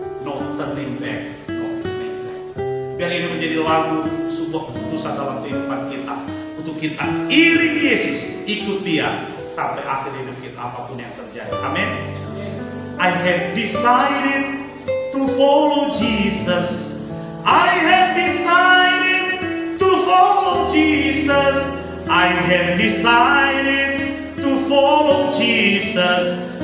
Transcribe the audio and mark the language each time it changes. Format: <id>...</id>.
<en>No turning back, no turning back.</en> <id>Biar ini menjadi lagu, sebuah keputusan dalam kehidupan kita, untuk kita iring Yesus, ikut Dia sampai akhir hidup kita, apapun yang terjadi. Amin.</id> <en>I have decided to follow Jesus. I have decided to follow Jesus. I have decided to follow Jesus.</en>